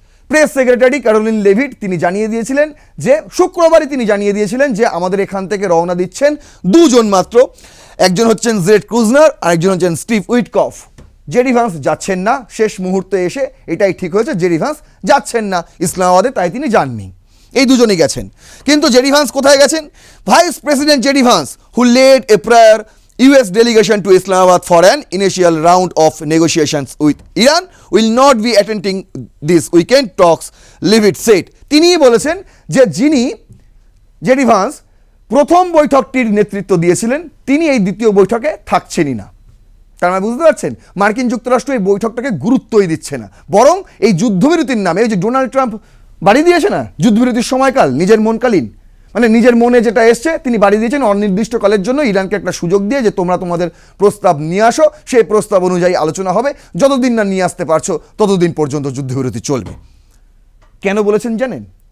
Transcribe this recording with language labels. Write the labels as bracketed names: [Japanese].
[Bangla] Press secretary Karoline Leavitt তিনি জানিয়ে দিয়েছিলেন যে শুক্রবারই তিনি জানিয়ে দিয়েছিলেন যে আমাদের এখান থেকে রওনা দিচ্ছেন 2 জন মাত্র, একজন হচ্ছেন জেড কুশনার আর একজন হচ্ছেন স্টিভ উইটকফ। জেডি ভান্স যাচ্ছেন না, শেষ মুহূর্তে এসে এটাই ঠিক হয়েছে জেডি ভান্স যাচ্ছেন না ইসলামাবাদে, তাই তিনি যাননি। এই দুজনেই গেছেন। কিন্তু জেডি ভান্স কোথায় গেছেন? Vice president JD Vance [English] Who led a prior US delegation to Islamabad for an initial round of negotiations with Iran will not be attending this weekend talks, Leavitt said. [Bangla] তিনিই বলেছেন যে যিনি JD Vance প্রথম বৈঠকটির নেতৃত্ব দিয়েছিলেন তিনি এই দ্বিতীয় বৈঠকে থাকছেনই না। তার মানে বুঝতে পারছেন মার্কিন যুক্তরাষ্ট্র এই বৈঠকটাকে গুরুত্বই দিচ্ছে না, বরং এই যুদ্ধবিরতির নামে ওই যে ডোনাল্ড ট্রাম্প বাড়িয়ে দিয়েছে না যুদ্ধবিরতির সময়কাল, নিজের মনকালীন মানে নিজের মনে যেটা এসছে তিনি বাড়িয়ে দিয়েছেন অনির্দিষ্টকালের জন্য ইরানকে একটা সুযোগ দিয়ে যে তোমরা তোমাদের প্রস্তাব নিয়ে আসো, সেই প্রস্তাব অনুযায়ী আলোচনা হবে, যতদিন না নিয়ে আসতে পারছো ততদিন পর্যন্ত যুদ্ধবিরতি চলবে। কেন বলেছেন জানেন?